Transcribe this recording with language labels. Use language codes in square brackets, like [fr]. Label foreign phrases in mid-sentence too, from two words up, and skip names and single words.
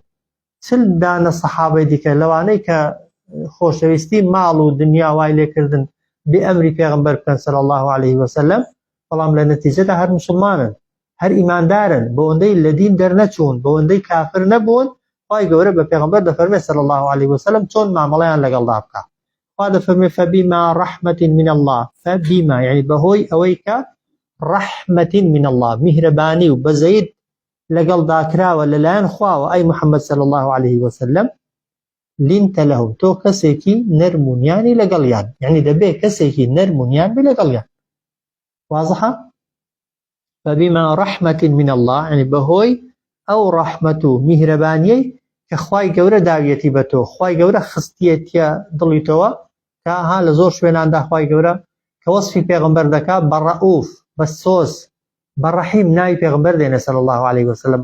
[ckb] 40 دانە سەحابەی دیکە لەوانەی کە خۆشەویستی ماڵ و دنیا وای لێکردن بأمر پیغمبر کن [ar] صلی الله علیه وسلم [ckb] بەڵام لە نەتیجەدا هەر مسلمانن هەر ئیماندارن بە ئەوەندەی لە دین دەرنەچوون بە ئەوەندەی کافر نەبوون. خوای گەورە بە پێغەمبەر دەفەرمێ [ar] صلی الله علیه وسلم [ckb] چۆن مامەڵەیان لەگەڵدا بکا. خوا دەفەرمێ [ar] فبما رحمة من الله فبما [ckb] يعني بەهۆی ئەوەی کە [ar] رحمة من الله [ckb] میهرەبانی و بەزەید لەگەڵدا کراوە لەلایەن خواوە ئەی محەممەد [ar] صلی الله علیه وسلم لینت لهم [ckb] تو کەسێکی نەرمونیانی لەگەڵیان يعني دەبێ کەسێکی نەرمونیان بێ لەگەڵیان. واضحة؟ [ar] فبما رحمة من الله [ckb] يعني بەهۆی ئەو ڕەحمەت و میهرەبانیەی کە خوای گەورە داویەتی بە تۆ خوای گەورە خستیەتە دڵی تۆوە کە ها لە زۆر شوێناندا خوای گەورە کە وەسفی پێغەمبەر دەکا بە ڕەئوف بە سۆز بە ڕەحیم ناوی پێغەمبەر دێنێ [ar] صلی الله علیه وسلم.